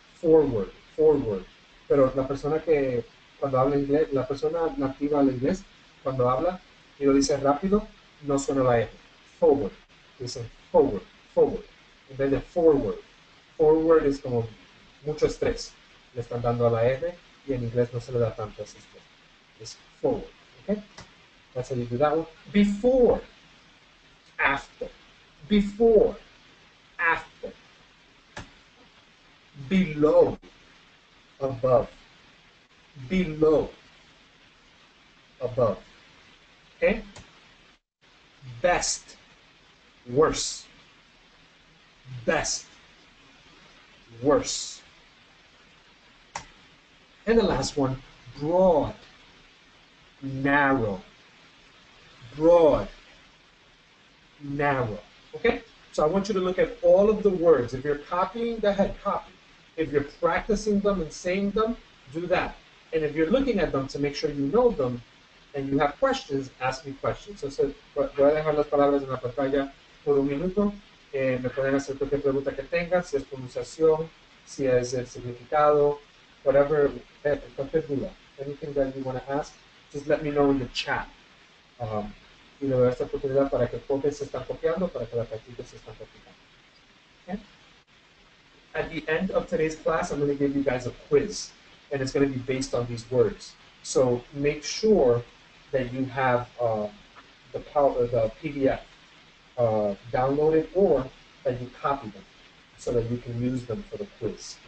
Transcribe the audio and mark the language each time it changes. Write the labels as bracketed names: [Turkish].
[Spanish] Forward, forward. Pero la persona que cuando habla inglés, la persona nativa al inglés, cuando habla y lo dice rápido, no suena la R. Forward. Dicen forward, forward. En vez de forward. Forward es como mucho estrés. Le están dando a la R y en inglés no se le da tanto ese estrés. Es forward. Okay? [English] That's how you do that one. Before, after. Before, after. Below, above. Below, above. Okay? Best, worse. Best, worse. And the last one, broad, narrow. Broad, narrow. Okay? So I want you to look at all of the words. If you're copying, go ahead, copy. If you're practicing them and saying them, do that. And if you're looking at them to make sure you know them and you have questions, ask me questions. [Spanish] So, voy a dejar las palabras en la pantalla por un minuto. Me pueden hacer cualquier pregunta que tengan, si es pronunciación, si es el significado, whatever, cualquier duda. [English] Anything that you want to ask, just let me know in the chat. [Spanish] Y le doy esta oportunidad para que copies se están copiando, para que la practiques se están practicando. [English] Okay? At the end of today's class, I'm going to give you guys a quiz. and it's going to be based on these words. So make sure that you have the PDF downloaded, or that you copy them so that you can use them for the quiz.